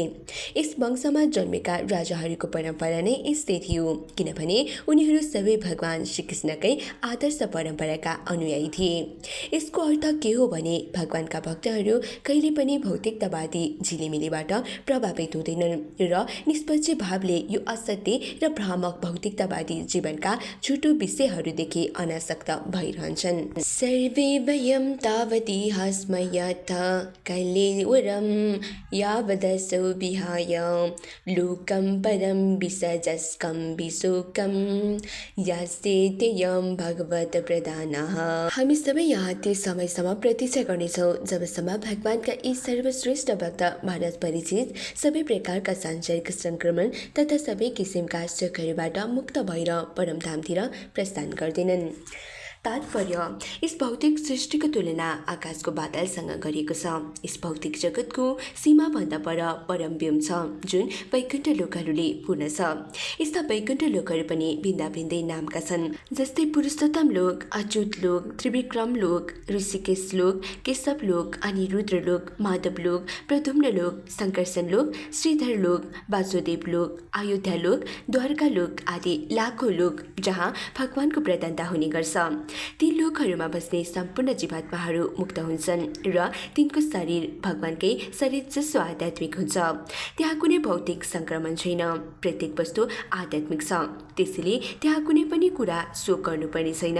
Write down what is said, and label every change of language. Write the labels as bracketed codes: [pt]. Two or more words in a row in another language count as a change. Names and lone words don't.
[ne] यस वंशमा जन्मेका राजाहरूको परम्परा नै यस्तै थियो, किनभने उनीहरू सबै भगवान श्रीकृष्णकै आदर्श परम्पराका अनुयायी थिए। यसको अर्थ के हो भने भगवानका भक्तहरू कहिले पनि भौतिकतावादी झिलिमिलीबाट प्रभावित हुँदैनन् र निष्पक्ष भावले यो असत्य र भ्रामक भौतिकतावादी जीवनका झुटो विषयहरूदेखि अनासक्त भइरहन्छन्। [sa] सर्वे वयं तावतीह स्म यथा कलेवरं यावदसौ विहाय लोकं परं विसजस्कं विशोकं यास्तेत्ययं भगवत प्रदानः। [ne] हामी सबै यहाँ त्यस समयसम्म प्रतीक्षा गर्नेछौँ जबसम्म भगवानका यी सर्वश्रेष्ठ भक्त महाराज परिचित सबै प्रकारका सांसारिक संक्रमण तथा सबै किसिमका सुखहरूबाट मुक्त भएर परमधामतिर प्रस्थान गर्दैनन्। तात्पर्य, यस भौतिक सृष्टिको तुलना आकाशको बादलसँग गरिएको छ। यस भौतिक जगतको सीमाभन्दा पर परम व्योम छ जुन वैकुण्ठ लोकहरूले पूर्ण छ। यस्ता वैकुण्ठ लोकहरू पनि भिन्दा भिन्दै नामका छन्, जस्तै पुरुषोत्तम लोक, अच्युत लोक, त्रिविक्रम लोक, ऋषिकेश लोक, केशव लोक, अनि रुद्र लोक, माधव लोक, प्रद्युम्न लोक, शङ्कर्षण लोक, श्रीधर लोक, वासुदेव लोक, अयोध्या लोक, द्वारका लोक आदि लाखौँ लोक जहाँ भगवानको प्रधानता हुने गर्छ। ती लोकहरूमा बस्ने सम्पूर्ण जीवात्माहरू मुक्त हुन्छन् र तिनको शरीर भगवानकै शरीर जसो आध्यात्मिक हुन्छ। त्यहाँ कुनै भौतिक सङ्क्रमण छैन। प्रत्येक वस्तु आध्यात्मिक छ, त्यसैले त्यहाँ कुनै पनि कुरा शोक गर्नुपर्ने छैन।